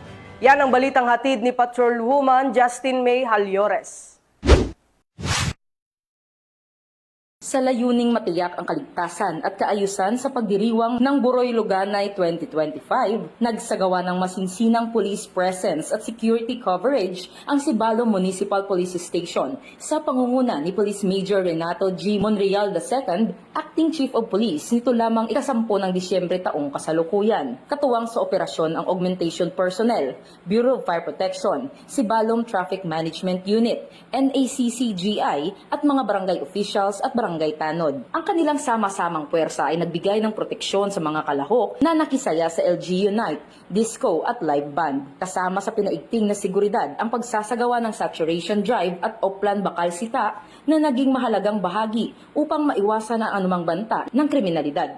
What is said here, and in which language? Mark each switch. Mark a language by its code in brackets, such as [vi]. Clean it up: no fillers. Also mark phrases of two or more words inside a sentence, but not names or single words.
[tl] Yan ang balitang hatid ni Patrolwoman Justin May Halyores. Sa layuning matiyak ang kaligtasan at kaayusan sa pagdiriwang ng Buroy Luganay 2025, nagsagawa ng masinsinang [en] police presence [tl] at [en] security coverage [tl] ang Sibalom Municipal Police Station sa pangunguna ni Police Major Renato G. Monreal II, [en] Acting Chief of Police, [tl] nito lamang ika-10 ng Disyembre taong kasalukuyan. Katuwang sa operasyon ang [en] augmentation personnel, [tl] Bureau of Fire Protection, Sibalom Traffic Management Unit, NACCGI at mga barangay officials at barangay Tanod. Ang kanilang sama-samang puwersa ay nagbigay ng proteksyon sa mga kalahok na nakisaya sa LG Unite, disco at [en] live band. [tl] Kasama sa pinaigting na seguridad ang pagsasagawa ng [en] saturation drive [tl] at Oplan Bakal Sita na naging mahalagang bahagi upang maiwasan ang anumang banta ng kriminalidad.